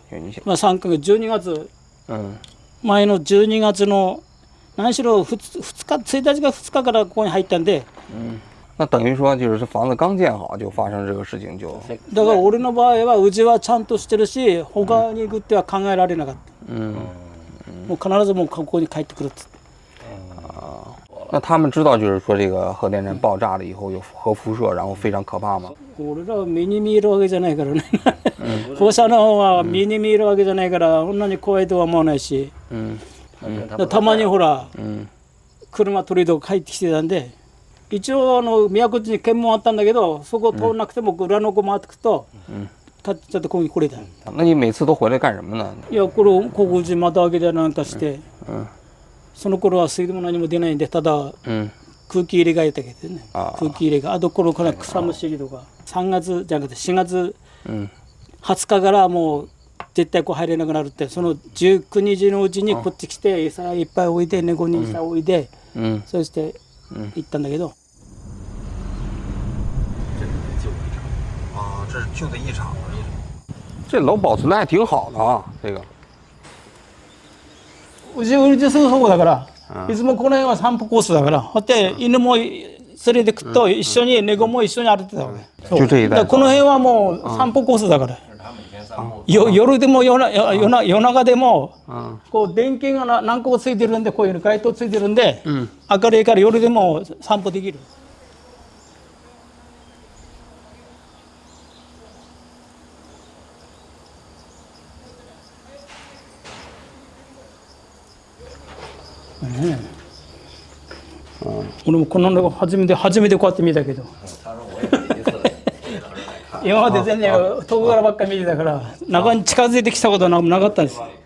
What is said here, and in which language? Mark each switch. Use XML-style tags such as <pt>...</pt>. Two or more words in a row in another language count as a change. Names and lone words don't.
<ja>3 ヶ月、12月。前の12月の何しろ1日か2日からここに入ったんで。</ja> <zh>那等于说就是房子刚建好就发生这个事情就。</zh> <ja>だから俺の場合はうちはちゃんとしてるし、他に行くっては考えられなかった。もう必ずもうここに帰ってくるって。</ja> <zh>那他们知道就是说这个核电站爆炸了以后有核辐射，然后非常可怕吗？</zh> <ja>俺ら目に見えるわけじゃないからね。放射能は目に見えるわけじゃないから、そんなに怖いとは思わないし。たまにほら、車取りとか帰ってきてたんで、一応宮古市に検問あったんだけど、そこ通らなくても裏の子回ってくと、ちょっとここに来れた。</ja> <zh>那你每次都回来干什么呢？</zh> <ja>いや、これここ地窓開けたりなんかして、その頃は水道も何も出ないんで、ただ空気入れがやったけどね。空気入れが、あところから草むしりとか、3月じゃなくて4月20日からもう絶対こう入れなくなるって、その19日のうちにこっち来て餌いっぱい置いて、猫に餌置いて、そして行ったんだけど。</ja> <zh>啊，这是旧的一厂。这楼保存的还挺好的啊，这个。</zh> <ja>うちすぐそこだから、いつもこの辺は散歩コースだから、だって犬も連れてくと一緒に猫も一緒に歩いてたわけ。</ja> <zh>就这一带。</zh> <ja>この辺はもう散歩コースだから。夜でも夜中でもこう電気が何個かついてるんで、こういう街灯ついてるんで、明るいから夜でも散歩できる。俺もこの中初めてこうやって見たけど、今まで全然遠くからばっかり見てたから、中に近づいてきたことはなかったんです。</ja>